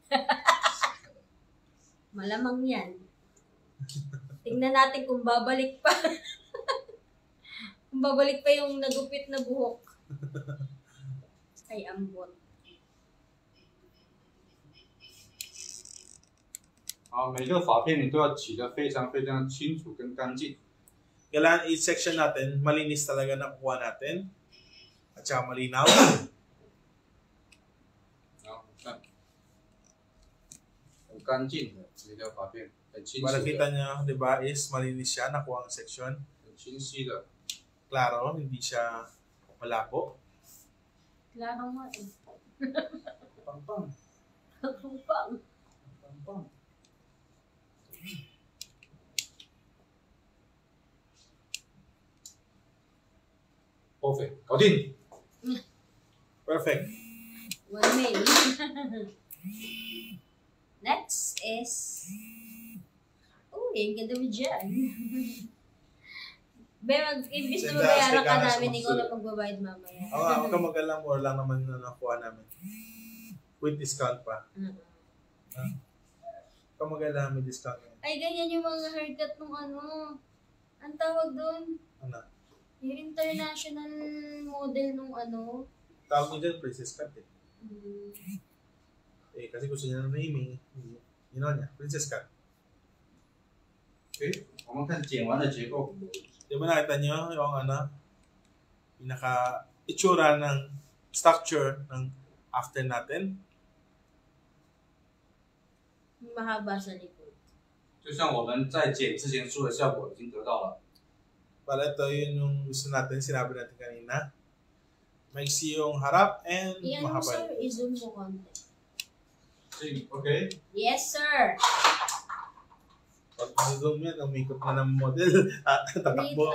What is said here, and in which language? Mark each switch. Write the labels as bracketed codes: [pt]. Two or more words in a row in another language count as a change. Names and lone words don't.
[tl] Malamang yan. Tingnan natin kung babalik pa. Kung babalik pa yung nagupit na buhok. [ceb] Ay, ambot. [zh] 好，每个发片你都要洗得非常非常清楚跟干净。 [tl] Kailangan [en] each section [tl] natin, malinis talaga na kuha natin. At saka malinaw. [zh] 好，看，很干净的每条发片，很清楚 [tl] Para [zh] 的， [tl] kita nyo, di ba, is malinis siya, nakuha ang section. [zh] 很清晰的。 [tl] Klaro, hindi siya malabo. Klaro nga eh. [zh] 棒棒， [tl] Ang pang. [zh] 棒棒。Perfect，搞定。 [en] Perfect. Well made. Next is... [tl] Uy, ang ganda mo dyan. Imbis na mabayaran ka namin, ikaw na magbabayad mamaya. Huwag ka mag-alam, more lang naman na nakuha namin. [en] With discount [tl] pa. Huwag ka mag-alam, may discount. Ay, ganyan yung mga haircut nung ano. Ang tawag doon? Ano? Yung international model nung ano. Tawag niya dyan, [en] princess cut [tl] eh. Hmm. Eh, kasi gusto niya ng naming, niya, [en] princess cut. [zh] 诶，我们看剪完的结构， [tl] Di ba nakita niyo yung ano, pinaka itsura ng structure ng after natin? Mahaba sa likod. [zh] 就像我们在剪之前说的效果已经得到了。 [tl] Para ito yun yung gusto natin, sinabi natin kanina. Maiksi yung harap and Yan mo, mahaba. sir. I-zoom mo konti. [zh] 所以 OK， [en] Yes, sir. [tl] Pag zoom yan, umikot na ng model. Tatakbo.